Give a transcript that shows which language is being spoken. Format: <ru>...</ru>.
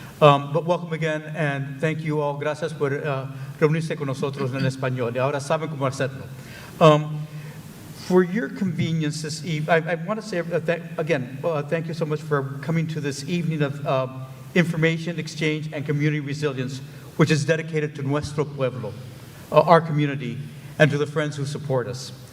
<en>But welcome again, and thank you all.</en> <es>Gracias por reunirse con nosotros en español. Y ahora saben cómo hacerlo.</es> <en>For your convenience this evening, I want to say thank you so much for coming to this evening of information exchange and community resilience, which is dedicated to</en> <es>nuestro pueblo,</es> <en>our community, and to the friends who support us.</en>